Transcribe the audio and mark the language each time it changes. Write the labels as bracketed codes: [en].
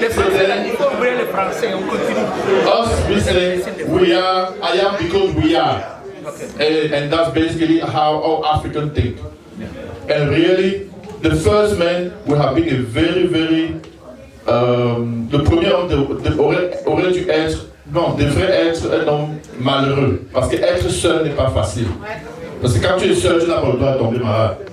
[fr] Les Français, il faut ouvrir les Français, on continue. [en] Us, we say, we are, I am because we are. Okay. And that's basically how all Africans think. And really, the first man would have been a very, [fr] le premier homme aurait dû être, non, devrait être un homme malheureux. Parce qu'être seul n'est pas facile. Parce que quand tu es seul, tu n'as pas le droit de tomber malade.